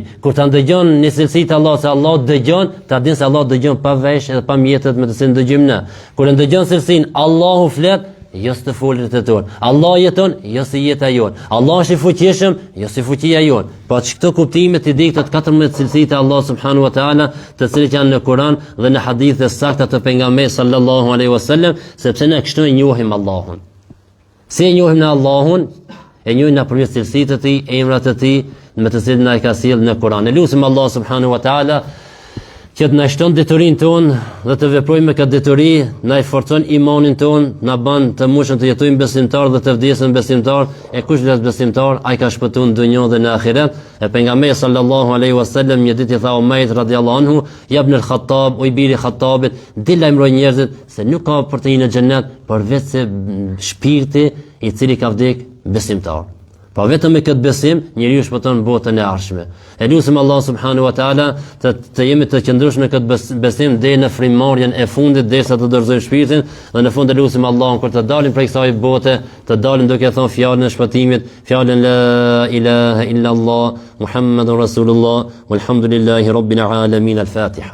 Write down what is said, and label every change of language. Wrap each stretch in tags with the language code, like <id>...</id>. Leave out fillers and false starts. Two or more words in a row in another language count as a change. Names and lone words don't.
<sq>Kur ta ndëgjon në cilësitë Allah se Allah dëgjon, ta din se Allah dëgjon pa vesh edhe pa mjetet me të cilën dëgjojmë ne. Kur ndëgjon cilësinë Allahu flet, jo së të folët e tonë. Allah jeton, jo si jeta jonë. Allah është i fuqishëm, jo si fuqia jonë. Pa që këto kuptimet i di këtë 14 cilësitë e Allah</sq> <ar>سبحانه وتعالى,</ar> <sq>të cilët janë në Kur'an dhe në hadithe sakta të pejgamberit</sq> <ar>صلى الله عليه وسلم,</ar> <sq>sepse ne kështu e njohim Allahun. Si e njohim në Allahun? E njohim nëpërmjet cilësitë të tij, emrat të tij, me të cilët na i ka sjellë në Kur'an. Ne lutim Allah</sq> <ar>سبحانه وتعالى</ar> <sq>që të na shton detyrinë tonë dhe të veprojmë me këtë deturi, na i forcon imanin tonë, na bën të mundshëm të jetojmë besimtar dhe të vdesim besimtar, e kush vdes besimtar, ai ka shpëtuar në dunjë dhe në ahiret. E pejgamberi</sq> <ar>صلى الله عليه وسلم</ar> <sq>një ditë i tha Umayt</sq> <ar>رضي الله عنه, يا ابن الخطاب,</ar> <sq>o i biri Khattabit, di lajmëroj njerëzit se nuk ka për të hyrë në xhenet përveç se shpirti i cili ka vdek besimtar. Pa vetëm me këtë besim, njeriu shpëton botën e ardhshme. E lutem Allah</sq> <ar>سبحانه وتعالى</ar> <sq>të jemi të qëndrueshëm në këtë besim deri në frymëmarrjen e fundit, derisa të dorëzojmë shpirtin dhe në fund e lutem Allahun kur të dalim prej kësaj bote, të dalim duke thënë fjalën e shpëtimit, fjalën</sq> <ar>لا إله إلا الله محمد رسول الله والحمد لله رب العالمين.</ar> <sq>Al-Fatiha.</sq>